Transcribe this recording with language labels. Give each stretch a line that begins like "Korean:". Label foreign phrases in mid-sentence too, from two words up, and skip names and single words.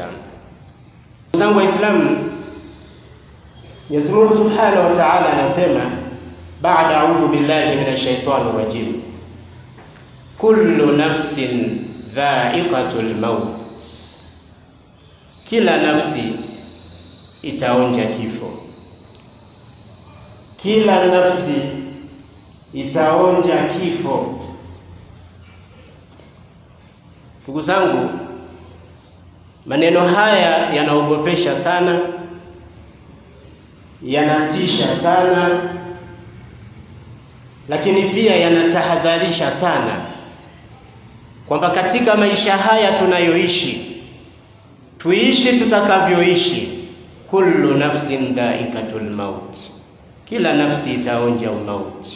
Swahili: Ndugu zangu Waislamu, Mwenyezi Mungu
Arabic: سبحانه وتعالى
Swahili: anasema baada
Arabic: أعوذ بالله من الشيطان الرجيم، كل نفس ذائقة الموت,
Swahili: kila nafsi itaonja kifo. Kila nafsi itaonja kifo. Ndugu zangu, maneno haya yanaogopesha sana, yanatisha sana, lakini pia yanatahadharisha sana kwamba katika maisha haya tunayoishi, tuishi tutakavyoishi,
Arabic: كل نفس ذائقة الموت,
Swahili: kila nafsi itaonja umauti.